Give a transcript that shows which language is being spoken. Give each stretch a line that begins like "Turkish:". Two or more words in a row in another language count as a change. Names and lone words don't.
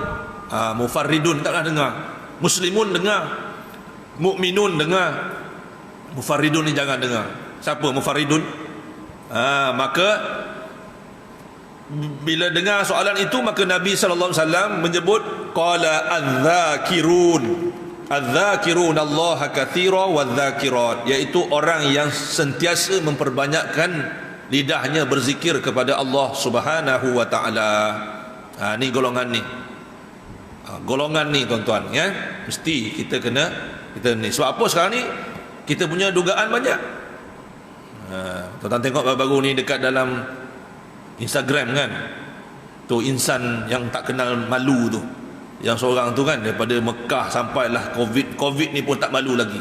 Malay: Mufarridun tak pernah dengar. Muslimun dengar, mukminun dengar, mufarridun ni jangan dengar. Siapa mufarridun? Maka bila dengar soalan itu, maka Nabi SAW menyebut
Arabic: قال الذاكرون الذاكرون الله كثيرا والذاكرات,
Malay: iaitu orang yang sentiasa memperbanyakkan lidahnya berzikir kepada
Arabic: الله سبحانه وتعالى.
Malay: Ni golongan ni. Golongan ni tuan-tuan, ya. Mesti kita ni. Sebab apa sekarang ni kita punya dugaan banyak. Tuan-tuan tengok baru-baru ni dekat dalam Instagram kan, tu insan yang tak kenal malu tu, yang seorang tu kan, daripada Mekah sampailah Covid ni pun tak malu lagi.